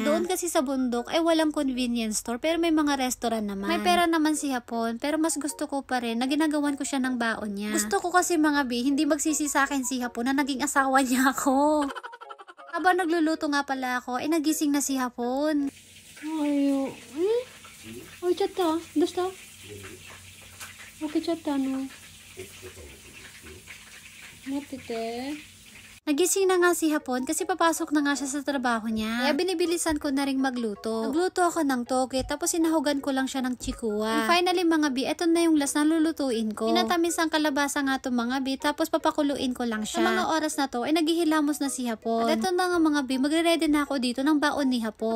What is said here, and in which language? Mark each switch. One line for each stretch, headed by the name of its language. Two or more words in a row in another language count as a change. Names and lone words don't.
Filipino: Doon kasi sa bundok ay walang convenience store, pero may mga restaurant naman. May pera naman si Hapon, pero mas gusto ko pa rin na ginagawan ko siya ng baon niya. Gusto ko kasi mga be, hindi magsisi sa akin si Hapon na naging asawa niya ako. Habang nagluluto nga pala ako, ay nagising na si Hapon.
Japanese: 置いちゃった？どうした？開けちゃったの。待ってて。
Filipino: Nagising na nga si Hapon kasi papasok na nga siya sa trabaho niya. Kaya binibilisan ko na ring magluto. Nagluto ako ng toge tapos sinahugan ko lang siya ng chikuwa.
English: And finally
Filipino: mga bi, eto na yung last na lulutuin ko. Tinatamis ang kalabasa nga to mga bi tapos papakuluin ko lang siya. Sa mga oras na to ay naghihilamos na si Hapon. At eto na nga mga bi, magre-ready na ako dito ng baon ni Hapon.